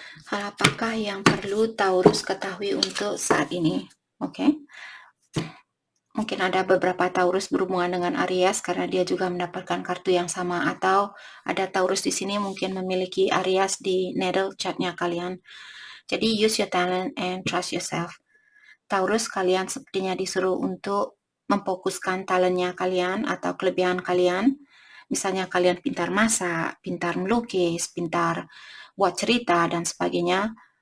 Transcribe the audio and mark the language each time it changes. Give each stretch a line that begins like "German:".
Indonesian: Hal apakah yang perlu Taurus ketahui untuk saat ini? Oke. Mungkin ada beberapa Taurus berhubungan dengan Aries karena dia juga mendapatkan kartu yang sama, atau ada Taurus di sini mungkin memiliki Aries di natal chart-nya kalian.
English: Jadi use your talent and trust yourself.
Indonesian: Taurus, kalian sepertinya disuruh untuk memfokuskan talentnya kalian atau kelebihan kalian. Misalnya kalian pintar masak, pintar melukis, pintar buat cerita dan sebagainya.